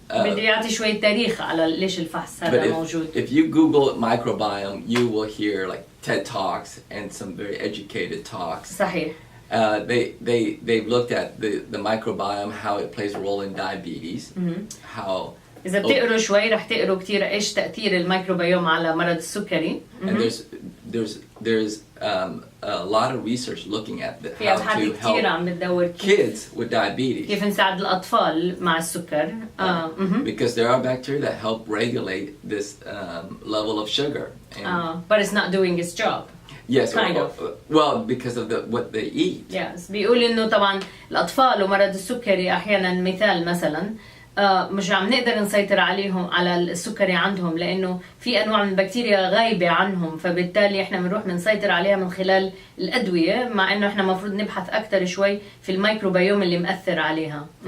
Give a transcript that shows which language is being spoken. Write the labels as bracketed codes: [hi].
[ar] بدي يعطي شوية تاريخ على ليش الفحص هذا موجود. [en] If you Google microbiome, you will hear like TED Talks and some very educated talks. [ar] صحيح. [en] They've looked at the microbiome, how it plays a role in diabetes, how [ar] إذا بتقروا شوي رح تقروا كتير إيش تأثير الميكروبيوم على مرض السكري. [en] and there's a lot of research looking at how to help kids with diabetes. [ar] كيف نساعد الأطفال مع السكر. [en] Because there are bacteria that help regulate this level of sugar. But it's not doing its job. Yes, kind of. Well, because of what they eat. [ar] Yes, بيقول إنه طبعا الأطفال ومرض السكري أحيانا مثال مثلا مش عم نقدر نسيطر عليهم على السكري عندهم لأنه في أنواع من البكتيريا غايبة عنهم فبالتالي إحنا بنروح بنسيطر عليها من خلال الأدوية مع إنه إحنا مفروض نبحث أكتر شوي في الميكروبيوم اللي مأثر عليها.